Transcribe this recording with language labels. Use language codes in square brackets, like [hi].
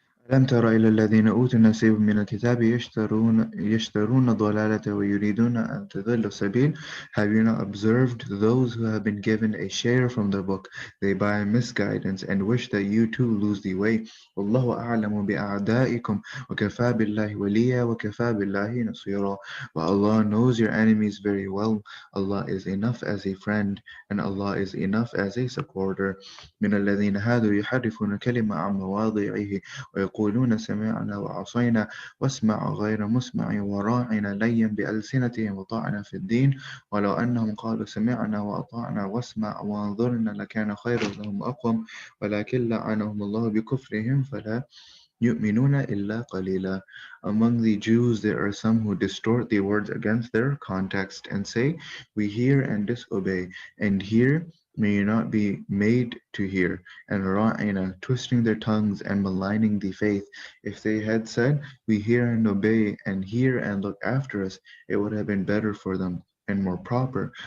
[ar] ألم تر إلى الذين أوتوا نصيب من الكتاب يشترون الضلالة ويريدون أن تضلوا السبيل. [en] Have you not observed those who have been given a share from the book? They buy misguidance and wish that you too lose the way. [ar] والله أعلم بأعدائكم وكفى بالله وليا وكفى بالله نصيرا. [en] But Allah knows your enemies very well. Allah is enough as a friend, and Allah is enough as a supporter. [ar] من الذين هادوا يحرفون الكلمة عن مواضعه ويقولون سمعنا وعصينا واسمع غير مسمع وراعنا ليا بألسنتهم وطعنا في الدين ولو أنهم قالوا سمعنا وأطعنا واسمع وانظرنا لكان خيرا لهم أقوم ولكن لعنهم الله بكفرهم فلا يؤمنون إلا قليلا. [en] Among the Jews there are some who distort the words against their context and say, we hear and disobey, and hear may you not be made to hear, and ra'ina, twisting their tongues and maligning the faith. If they had said, we hear and obey, and hear and look after us, it would have been better for them and more proper.